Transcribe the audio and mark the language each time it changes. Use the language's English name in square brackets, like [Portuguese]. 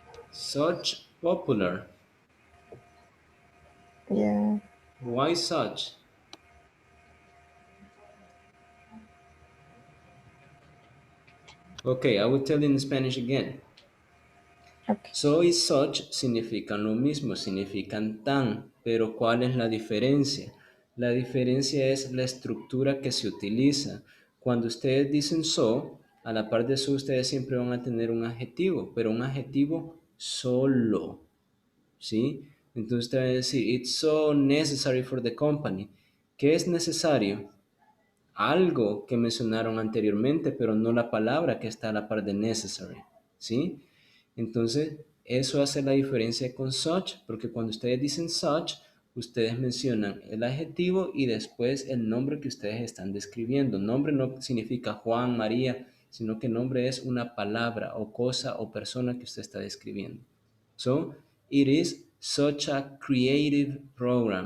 [English] Such popular. Yeah. Why such? Okay, I will tell you in Spanish again. Okay. [Spanish] So y such significan lo mismo, significan tan, pero ¿cuál es la diferencia? La diferencia es la estructura que se utiliza. Cuando ustedes dicen so, a la par de so ustedes siempre van a tener un adjetivo, pero un adjetivo solo, ¿sí? Entonces te va a decir, [English] it's so necessary for the company. [Spanish] ¿Qué es necesario? Algo que mencionaron anteriormente, pero no la palabra que está a la par de necessary, ¿sí? Entonces, eso hace la diferencia con such, porque cuando ustedes dicen such, ustedes mencionan el adjetivo y después el nombre que ustedes están describiendo. Nombre no significa Juan, María, sino que nombre es una palabra o cosa o persona que usted está describiendo. [English] So, it is such a creative program.